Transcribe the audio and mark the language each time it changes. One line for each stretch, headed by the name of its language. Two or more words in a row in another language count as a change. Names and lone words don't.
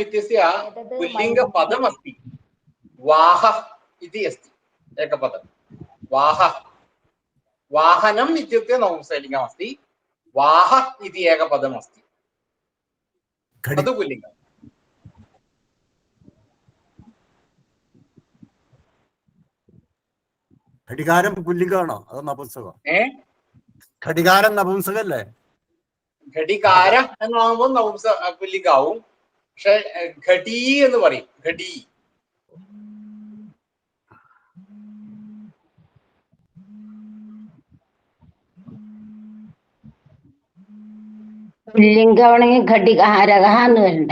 Sanskrit: इत्यस्य पुल्लिङ्गपदमस्ति वाहः इति अस्ति एकपदं वाहः वाहनम् इत्युक्ते नपुंसकलिङ्गमस्ति वाहः इति एकपदमस्ति तद् पुल्लिङ्गम्
Malayalam: ഘടികാരം പുല്ലിംഗമാണോ അതോ നപുംസകോ? ഏ ഘടികാരം നപുംസകല്ലേ? ഘടികാര എന്നാകുമ്പോൾ നപുംസ പുല്ലിംഗാവും. പക്ഷെ ഘടി എന്ന് പറയും. ഘടി. പുല്ലിംഗമാണെങ്കിൽ ഘടികാരക എന്ന് വരണ്ടേ?